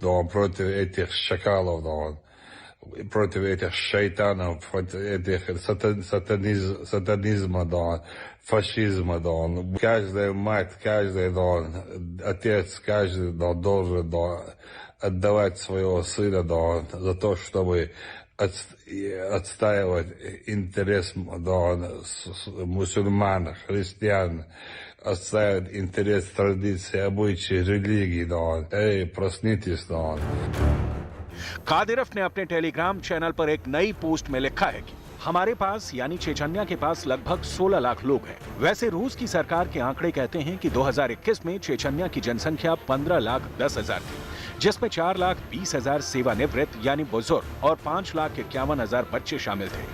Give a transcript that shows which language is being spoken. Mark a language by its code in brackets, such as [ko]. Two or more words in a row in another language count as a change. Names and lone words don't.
[ru] против этих шакалов, против этих шайтанов, против этих сатанизма, фашизма, каждая мать, каждый отец, каждый должен отдавать своего сына за то, чтобы отстаивать интерес мусульман, христиан, отстаивать интерес традиций, обычаи, религии. Эй, проснитесь. [hi] कादिरव ने अपने टेलीग्राम चैनल पर एक नई पोस्ट में लिखा है कि हमारे पास यानी चेचन्या के पास लगभग 16 लाख लोग हैं। वैसे रूस की सरकार के आंकड़े कहते हैं कि 2021 में चेचन्या की जनसंख्या 15,10,000 थी, जिसमें 4,20,000 सेवानिवृत्त यानी बुजुर्ग और 5,51,000 बच्चे शामिल थे।